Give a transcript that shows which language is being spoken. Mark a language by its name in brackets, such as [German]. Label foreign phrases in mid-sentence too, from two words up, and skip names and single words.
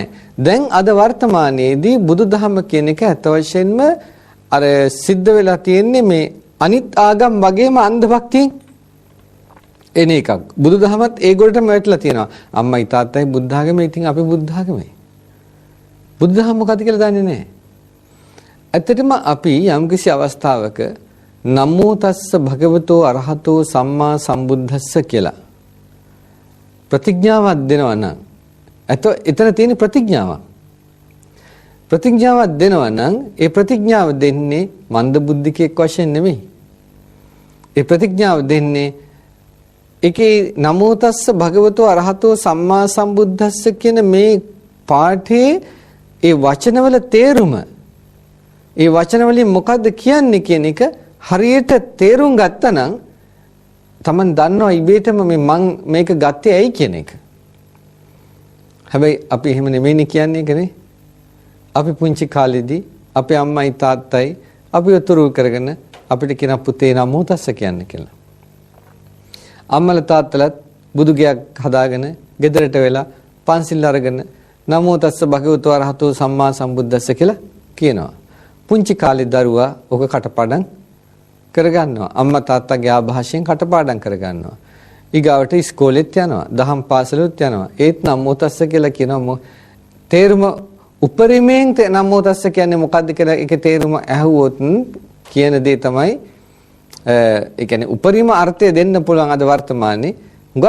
[Sinhala] දැන් අද වර්තමානයේදී බුදුදහම කියන එක අත වශයෙන්ම අර සිද්ධ වෙලා තියෙන්නේ මේ අනිත් ආගම් වගේම අන්ධ භක්තියෙන් එන එකක්. බුදුදහමත් ඒගොල්ලටම වැටලා තියෙනවා. අම්මයි තාත්තයි බුද්ධ ආගමේ, ඉතින් අපි බුද්ධ ආගමේ. බුදුදහම මොකක්ද කියලා දන්නේ නැහැ. ඇත්තටම අපි යම්කිසි අවස්ථාවක [Pali] නමෝ තස්ස භගවතෝ අරහතෝ සම්මා සම්බුද්දස්ස [Sinhala] කියලා ප්‍රතිඥාවක් දෙනවා නම් එතන තියෙන ප්‍රතිඥාවක්. ප්‍රතිඥාවක් දෙනවා නම් ඒ ප්‍රතිඥාව දෙන්නේ මන්ද බුද්ධිකයෙක් වශයෙන් නෙමෙයි. ඒ ප්‍රතිඥාව දෙන්නේ ඒකේ [Pali] නමෝ තස්ස භගවතෝ අරහතෝ සම්මා සම්බුද්දස්ස [Sinhala] කියන මේ පාඨයේ ඒ වචනවල තේරුම, ඒ වචනවලින් මොකද්ද කියන්නේ කියන එක හරියට තේරුම් ගත්තා නම් Taman දන්නවා ඉබේටම මං මේක ගත්තේ ඇයි කියන එක. හැබැයි අපි එහෙම නෙමෙයිනේ කියන්නේ කනේ. අපි පුංචි කාලේදී අපේ අම්මයි තාත්තයි අපි උතුරු කරගෙන අපිට කියන පුතේ [Pali] නමෝ තස්ස [Sinhala] කියන්න කියලා. අම්මලා තාත්තලාත් බුදු ගයක් හදාගෙන ගෙදරට වෙලා පන්සිල් අරගෙන [Pali] නමෝ තස්ස භගවතු අරහතෝ සම්මා සම්බුද්දස්ස [Sinhala] කියලා කියනවා. පුංචි කාලේ දරුවා ඔක කටපාඩම් කරගන්නවා. අම්මා තාත්තගේ ආభాෂයෙන් කටපාඩම් කරගන්නවා. ඊගාවට ඉස්කෝලෙත් යනවා. දහම් පාසලෙත් යනවා. ඒත් [Pali] නමෝ තස්ස [Sinhala] කියලා කියනවා. තේරුම උපරිමයෙන් [Pali] නමෝ තස්ස [Sinhala] කියන්නේ මොකද්ද කියලා ඒකේ තේරුම ඇහුවොත් කියන දේ තමයි ඒ කියන්නේ උපරිම අර්ථය දෙන්න පුළුවන් අද වර්තමානයේ.